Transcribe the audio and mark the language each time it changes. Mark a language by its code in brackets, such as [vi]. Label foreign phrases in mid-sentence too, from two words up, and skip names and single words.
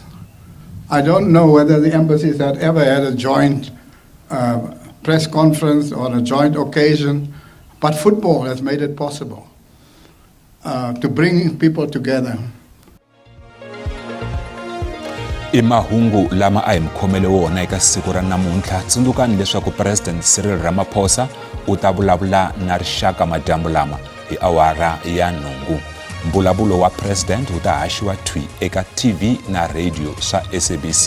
[en] I don't know whether the embassies had ever had a joint press conference or a joint occasion, but football has made it possible to bring people together. [ts] I mahungu lama a hi mkhomele wona eka siku ra namuntlha. Tsundzukani leswaku President Cyril Ramaphosa u ta vulavula na rixaka madyambu lama hi awara ya nhungu. Mbulavulo wa president wu ta haxiwa thwi eka TV na radio swa SABC.